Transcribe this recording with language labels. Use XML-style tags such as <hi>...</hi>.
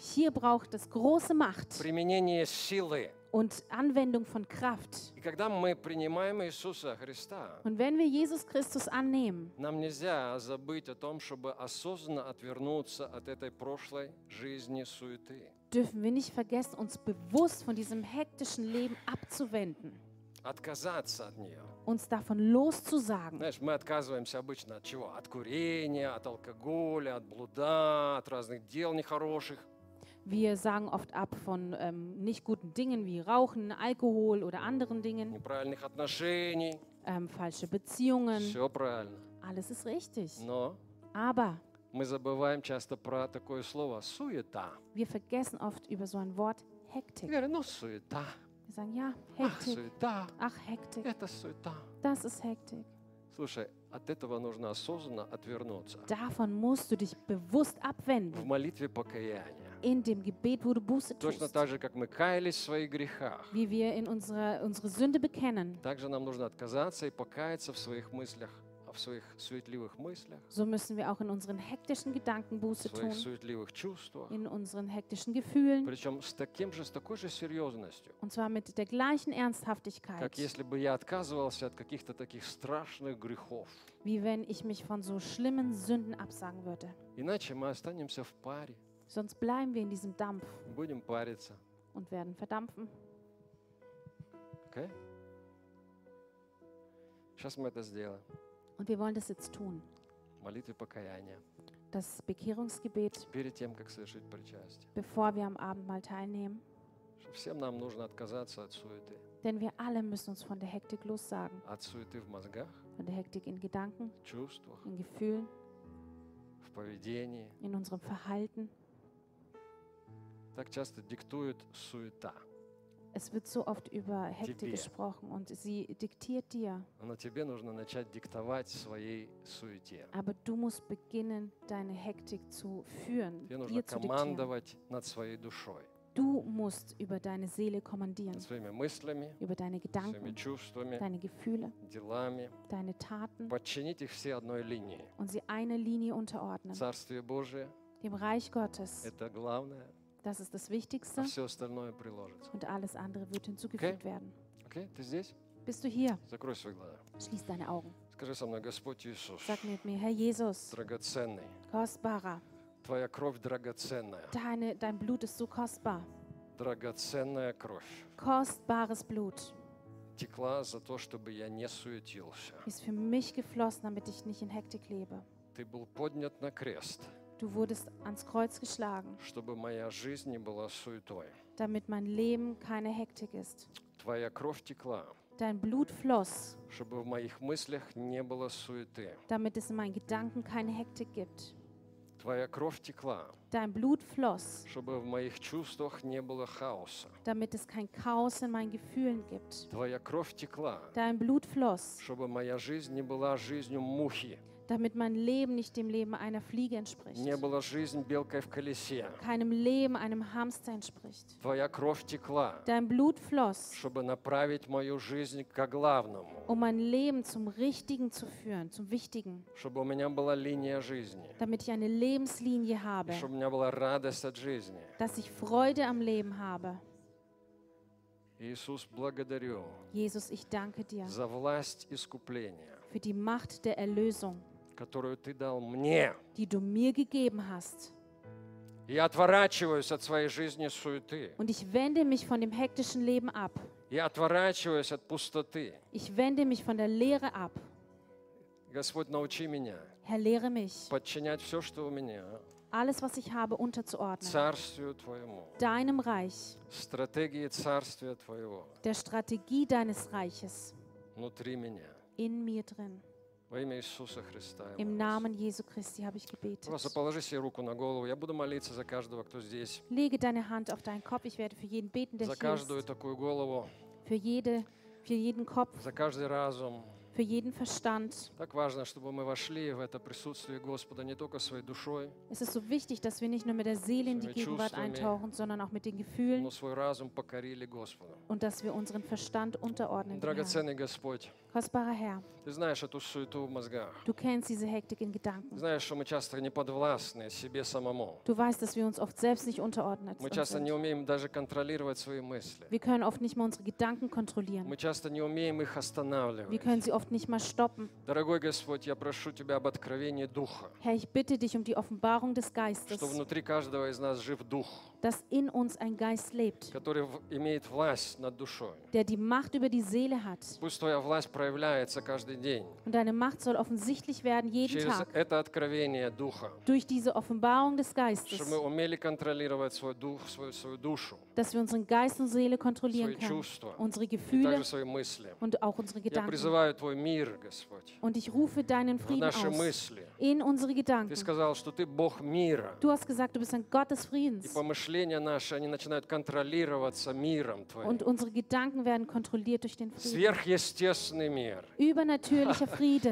<de>Hier braucht es große Macht.</de> <ru>Применение силы.</ru> <de>Und Anwendung von Kraft.</de> <ru>И когда мы принимаем Иисуса Христа,</ru> <de>und wenn wir Jesus Christus annehmen,</de> <ru>нам нельзя забыть о том, чтобы осознанно отвернуться от этой прошлой жизни суеты.</ru> <de>Dürfen wir nicht vergessen, uns bewusst von diesem hektischen Leben abzuwenden.</de> <ru>Отказаться от нее.</ru> <de>Uns davon loszusagen.</de> <ru>Знаешь, мы отказываемся обычно от чего? От курения, от алкоголя, от блуда, от разных дел нехороших.</ru> <de>Wir sagen oft ab von nicht guten Dingen wie Rauchen, Alkohol oder anderen Dingen.</de> <ru>Неправильных отношений.</ru> <de>Falsche Beziehungen.</de> <ru>Все правильно.</ru> <de>Alles ist richtig.</de> <ru>Но.</ru> <de>Aber.</de> <ru>Мы забываем часто про такое слово суета.</ru> <de>Wir vergessen oft über so ein Wort Hektik.</de> <ru>Говорим, ну суета.</ru> <de>Wir sagen ja Hektik. Ach</de> <ru>суета.</ru> <de>Ach Hektik.</de> <ru>Это суета.</ru> <de>Das ist Hektik.</de> <ru>Слушай, от этого нужно осознанно отвернуться.</ru> <de>Davon musst du dich bewusst abwenden.</de> <ru>В молитве покаяния.</ru> <de>In dem Gebet, wo du Buße tust.</de> <ru>Точно так же, как мы каялись в своих грехах.</ru> <de>Wie wir in unsere Sünde bekennen.</de> <ru>Также нам нужно отказаться и покаяться в своих мыслях, в своих суетливых мыслях.</ru> <de>So müssen wir auch in unseren hektischen Gedanken Buße tun.</de> <ru>В своих суетливых чувствах.</ru> <de>In unseren hektischen Gefühlen.</de> <ru>Причем с такой же серьезностью.</ru> <de>Und zwar mit der gleichen Ernsthaftigkeit.</de> <ru>Как если бы я отказывался от каких-то таких страшных грехов.</ru> <de>Wie wenn ich mich von so schlimmen Sünden absagen würde.</de> <ru>Иначе мы останемся в паре.</ru> <de>Sonst bleiben wir in diesem Dampf.</de> <ru>Будем париться.</ru> <de>Und werden verdampfen.</de> <en>Okay.</en> <ru>Сейчас мы это сделаем.</ru> <de>Und wir wollen das jetzt tun.</de> <ru>молитвы покаяния.</ru> <de>Das Bekehrungsgebet,</de> <ru>перед тем, как совершить причастие.</ru> <de>Bevor wir am Abendmahl teilnehmen.</de> <ru>Всем нам нужно отказаться от суеты.</ru> <de>Denn wir alle müssen uns von der Hektik lossagen.</de> <ru>От суеты в мозгах.</ru> <de>Von der Hektik in Gedanken.</de> <ru>В чувствах.</ru> <de>In Gefühlen.</de> <ru>В поведении.</ru> <de>In unserem Verhalten.</de> <ru>Так часто диктует суета.</ru> <de>Es wird so oft über Hektik</de> <ru>тебе.</ru> <de>Gesprochen und sie diktiert dir.</de> <ru>Но тебе нужно начать диктовать своей суете.</ru> <de>Aber du musst beginnen, deine Hektik zu führen,</de> <ru>тебе</ru> <de>ihr zu</de> <ru>диктировать. Тебе нужно командовать над своей душой.</ru> <de>Du musst über deine Seele kommandieren,</de> <ru>своими мыслями,</ru> <de>über deine Gedanken,</de> <ru>своими чувствами,</ru> <de>deine Gefühle,</de> <ru>делами,</ru> <de>deine Taten,</de> <ru>подчинить их все одной линии.</ru> <de>Und sie einer Linie unterordnen.</de> <ru>Царствие Божие,</ru> <de>dem Reich Gottes.</de> <ru>Это главное.</ru> <de>Das ist das Wichtigste.</de> <ru>А все остальное приложится.</ru> <de>Und alles andere wird hinzugefügt okay. werden.</de> <ru>Okay, ты здесь?</ru> <de>Bist du hier?</de> <ru>Закрой свои глаза.</ru> <de>Schließ deine Augen.</de> <ru>Скажи со мной, Господь Иисус.</ru> <de>Sag mit mir, Herr Jesus.</de> <ru>Драгоценный.</ru> <de>Kostbarer.</de> <ru>Твоя кровь драгоценная.</ru> <de>Dein Blut ist so kostbar.</de> <ru>Драгоценная кровь.</ru> <de>Kostbares Blut.</de> <ru>Текла за то, чтобы я не суетился.</ru> <de>Ist für mich geflossen, damit ich nicht in Hektik lebe.</de> <ru>Ты был поднят на крест.</ru> <de>Du wurdest ans Kreuz geschlagen.</de> <ru>Чтобы моя жизнь не была суетой.</ru> <de>Damit mein Leben keine Hektik ist.</de> <ru>Твоя кровь текла.</ru> <de>Dein Blut floss.</de> <ru>Чтобы в моих мыслях не было суеты.</ru> <de>Damit es in meinen Gedanken keine Hektik gibt.</de> <ru>Твоя кровь текла.</ru> <de>Dein Blut floss.</de> <ru>Чтобы в моих чувствах не было хаоса.</ru> <de>Damit es kein Chaos in meinen Gefühlen gibt.</de> <ru>Твоя кровь текла.</ru> <de>Dein Blut floss.</de> <ru>Чтобы моя жизнь не была жизнью мухи.</ru> <de>Damit mein Leben nicht dem Leben einer Fliege entspricht.</de> <ru>Не была жизнь белкой в колесе.</ru> <de>Keinem Leben einem Hamster entspricht.</de> <ru>Твоя кровь текла.</ru> <de>Dein Blut floss.</de> <ru>Чтобы направить мою жизнь ко главному.</ru> <de>Um mein Leben zum Richtigen zu führen, zum Wichtigen.</de> <ru>Чтобы у меня была линия жизни.</ru> <de>Damit ich eine Lebenslinie habe.</de> <ru>Чтобы у меня была радость от жизни.</ru> <de>Dass ich Freude am Leben habe.</de> <ru>Иисус, благодарю.</ru> <de>Jesus, ich danke dir.</de> <ru>За власть искупления.</ru> <de>Für die Macht der Erlösung.</de> <ru>Которую ты дал мне.</ru> <de>Die du mir gegeben hast.</de> <ru>Я отворачиваюсь от своей жизни суеты.</ru> <de>Und ich wende mich von dem hektischen Leben ab.</de> <ru>Я отворачиваюсь от пустоты.</ru> <de>Ich wende mich von der Leere ab.</de> <ru>Господь, научи меня.</ru> <de>Herr, lehre mich.</de> <ru>Подчинять все, что у меня.</ru> <de>Alles, was ich habe, unterzuordnen.</de> <ru>Царствию твоему.</ru> <de>Deinem Reich.</de> <ru>Стратегии царствия твоего.</ru> <de>Der Strategie deines Reiches.</de> <ru>Внутри меня.</ru> <de>In mir drin.</de> <ru>Во имя Иисуса Христа.</ru> <de>Im Namen Jesu Christi habe ich gebetet.</de> <ru>Просто положи себе руку на голову. Я буду молиться за каждого, кто здесь.</ru> <de>Lege deine Hand auf deinen Kopf. Ich werde für jeden beten, der hier ist.</de> <ru>За каждую такую голову.</ru> <de>Für jeden Kopf.</de> <ru>За каждый разум.</ru> <de>Für jeden Verstand.</de> <ru>Так важно, чтобы мы вошли в это присутствие Господа не только своей душой.</ru> <de>Es ist so wichtig, dass wir nicht nur mit der Seele in die Gegenwart eintauchen, sondern auch mit den Gefühlen.</de> <ru>Но свой разум покорили Господу.</ru> <de>Und dass wir unseren Verstand unterordnen.</de> <ru>Драгоценный Господь.</ru> <de>Kostbarer Herr,</de> <ru>ты знаешь эту суету в мозгах.</ru> <de>Du kennst diese Hektik in Gedanken.</de> <ru>Знаешь, что мы часто не подвластны себе самому.</ru> <de>Du weißt, dass wir uns oft selbst nicht unterordnet.</de> <ru>Мы часто не умеем даже контролировать свои мысли.</ru> <de>Wir können oft nicht mal unsere Gedanken kontrollieren.</de> <ru>Мы часто не умеем их останавливать.</ru> <de>Wir können sie oft nicht mal stoppen.</de> <ru>Дорогой Господь, я прошу тебя об откровении Духа.</ru> <de>Herr, ich bitte dich um die Offenbarung des Geistes.</de> <ru>Что внутри каждого из нас жив Дух.</ru> <de>Dass in uns ein Geist lebt,</de> <ru>который имеет власть над душой,</ru> <de>der die Macht über die Seele hat.</de> <ru>Пусть твоя власть проявляется каждый день.</ru> <de>Und deine Macht soll offensichtlich werden jeden</de> <ru>через</ru> <de>Tag.</de> <ru>Это откровение Духа.</ru> <de>Durch diese Offenbarung des Geistes.</de> <ru>Чтобы мы умели контролировать свой дух, свою душу.</ru> <de>Dass wir unseren Geist und Seele kontrollieren</de> <ru>свои чувства,</ru> <de>können. Unsere Gefühle.</de> <ru>И также свои мысли.</ru> <de>Und auch unsere Gedanken.</de> <ru>Я призываю твой мир, Господь.</ru> <de>Und ich rufe deinen Frieden</de> <ru>в наши мысли.</ru> <de>Aus. In unsere Gedanken.</de> <ru>Ты сказал, что ты Бог мира.</ru> <de>Du hast gesagt, du bist ein Gott des Friedens.</de> <ru>И помышления наши, они начинают контролироваться миром твоим.</ru> <de>Und unsere Gedanken werden kontrolliert durch den Frieden.</de> <ru>Сверхъестественный</ru> <de>Übernatürlicher Friede,</de>